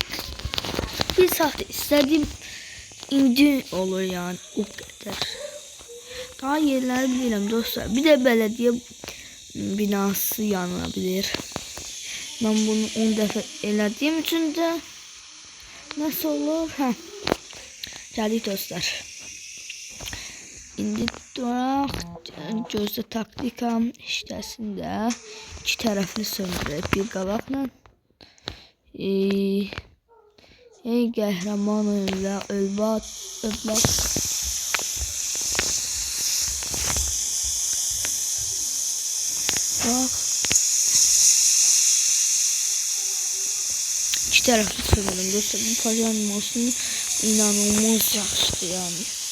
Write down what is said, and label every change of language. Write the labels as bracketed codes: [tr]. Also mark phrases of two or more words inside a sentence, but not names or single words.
[tr] Bir saat istediğim indi olur yani o kadar. Daha yerleri bilirim dostlar. Bir de belediye binası yanabilir. Ben bunu 10 defa elediğim için de Nasıl olur? [az] Hə. Gəldik dostlar. İndi duraq. Gözdə taktikam işləsin də. İki tərəfli söndürək bir qalaqla. Ey qəhrəman ölbət. [tr] Bak. İki taraflı söndürdüm dostlar. [az] Bu parça animasyonu inanılmaz yaxşıdır yani.